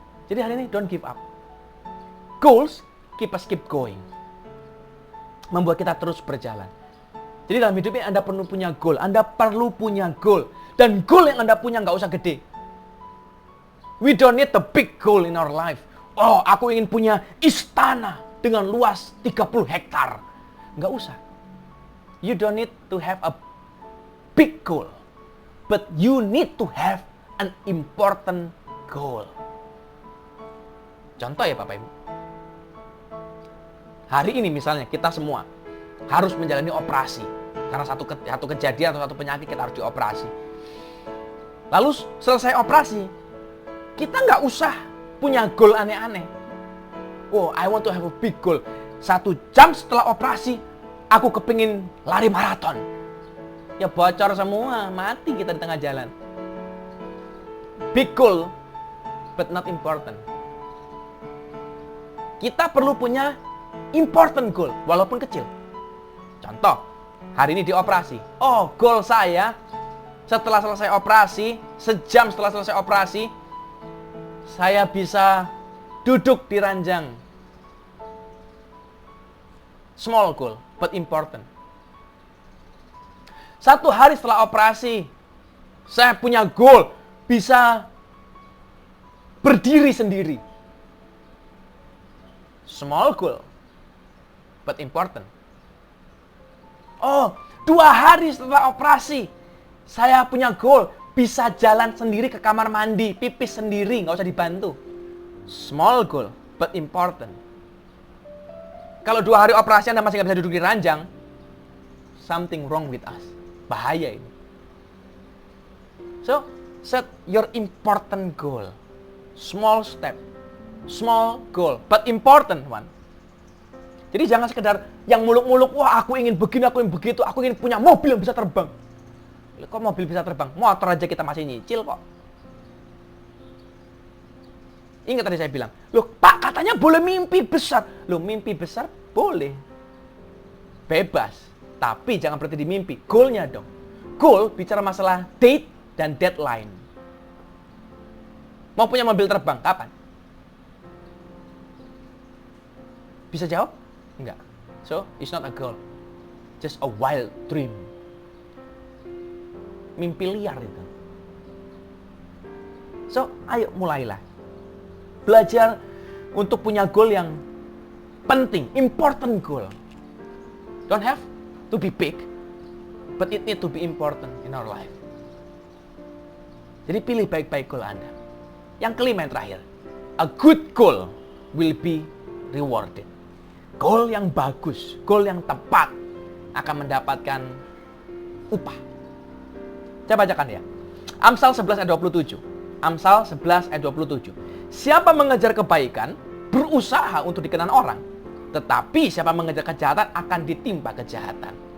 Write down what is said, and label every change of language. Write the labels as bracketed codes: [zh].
[id] Jadi hari ini [en] don't give up. Goals keep going. [id] Membuat kita terus berjalan. Jadi dalam hidup ini Anda perlu punya goal. Anda perlu punya goal. Dan goal yang Anda punya nggak usah gede. [en] We don't need the big goal in our life. [id] Oh, aku ingin punya istana dengan luas 30 hektar. Nggak usah. [en] You don't need to have a big goal. But you need to have an important goal. [id] Contoh ya Bapak Ibu. Hari ini misalnya kita semua harus menjalani operasi. Karena satu kejadian atau satu penyakit kita harus dioperasi. Lalu selesai operasi, kita nggak usah punya goal aneh-aneh. [en] Oh, I want to have a big goal. [id] 1 jam setelah operasi, aku kepingin lari maraton. Ya bocor semua, mati kita di tengah jalan. [en] Big goal, but not important. [id] Kita perlu punya important goal, walaupun kecil. Contoh, hari ini dioperasi. Oh, goal saya setelah selesai operasi, sejam setelah selesai operasi, saya bisa duduk di ranjang. [en] Small goal, but important. [id] 1 hari setelah operasi, saya punya goal, bisa berdiri sendiri. [en] Small goal, but important. [id] Oh, 2 hari setelah operasi, saya punya goal, bisa jalan sendiri ke kamar mandi, pipis sendiri, nggak usah dibantu. [en] Small goal, but important. [id] Kalau 2 hari operasi Anda masih nggak bisa duduk di ranjang, [en] something wrong with us. [id] Bahaya ini. [en] So, set your important goal. Small step. Small goal, but important one. [id] Jadi jangan sekedar yang muluk-muluk, wah aku ingin begini, aku ingin begitu, aku ingin punya mobil yang bisa terbang. Kok mobil bisa terbang? Motor aja kita masih nyicil kok. Ingat tadi saya bilang, loh Pak katanya boleh mimpi besar. Loh mimpi besar boleh. Bebas. Tapi jangan berhenti di mimpi. Goalnya dong. Goal bicara masalah date dan deadline. Mau punya mobil terbang, kapan? Bisa jawab? Enggak. [en] So, it's not a goal. Just a wild dream. [id] Mimpi liar itu. So, ayo mulailah. Belajar untuk punya goal yang penting, [en] important goal. Don't have to be big, but it need to be important in our life. [id] Jadi pilih baik-baik goal Anda. Yang kelima yang terakhir. [en] A good goal will be rewarded. [id] Goal yang bagus, goal yang tepat akan mendapatkan upah. Saya bacakan ya. Amsal 11 ayat 27. Amsal 11 ayat 27. Siapa mengejar kebaikan, berusaha untuk dikenal orang. Tetapi siapa mengejar kejahatan akan ditimpa kejahatan.